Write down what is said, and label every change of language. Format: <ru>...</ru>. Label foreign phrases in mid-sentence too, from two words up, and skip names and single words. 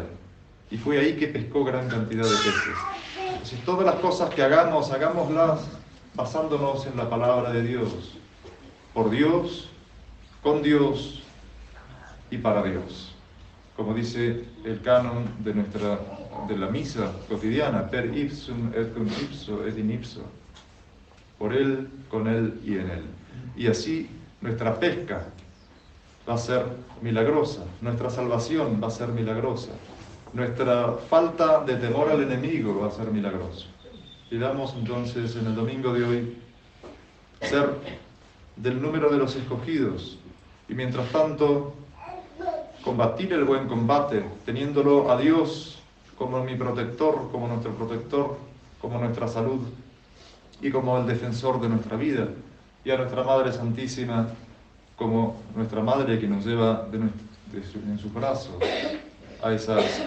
<es>Y fue ahí que pescó gran cantidad de peces. Entonces todas las cosas que hagamos, hagámoslas basándonos en la palabra de Dios, por Dios, con Dios y para Dios. Como dice el canon de la misa cotidiana,</es> <la>per ipsum et cum ipso et in ipso,</la> <es>por Él, con Él y en Él. Y así nuestra pesca va a ser milagrosa, nuestra salvación va a ser milagrosa, nuestra falta de temor al enemigo va a ser milagrosa. Pidamos entonces en el domingo de hoy ser del número de los escogidos y mientras tanto combatir el buen combate, teniéndolo a Dios como mi protector, como nuestro protector, como nuestra salud y como el defensor de nuestra vida, y a nuestra Madre Santísima como nuestra Madre que nos lleva en sus brazos a esas playas del cielo.</es>